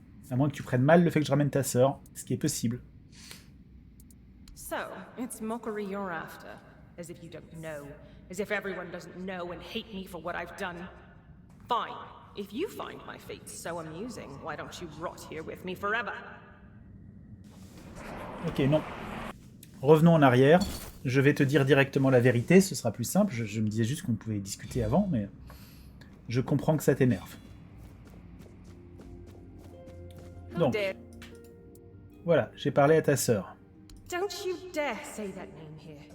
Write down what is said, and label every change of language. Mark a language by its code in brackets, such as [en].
[fr] À moins que tu prennes mal le fait que je ramène ta sœur, ce qui est possible. [en] So, it's mockery you're after. As if you don't know. As if everyone doesn't know and hate me for what I've done. Fine. If you find my fate so amusing, why don't you rot here with me forever? [fr] Ok, non. Revenons en arrière. Je vais te dire directement la vérité, ce sera plus simple. Je me disais juste qu'on pouvait discuter avant, mais je comprends que ça t'énerve. Donc, voilà, j'ai parlé à ta sœur. [en] Don't you dare say that name here.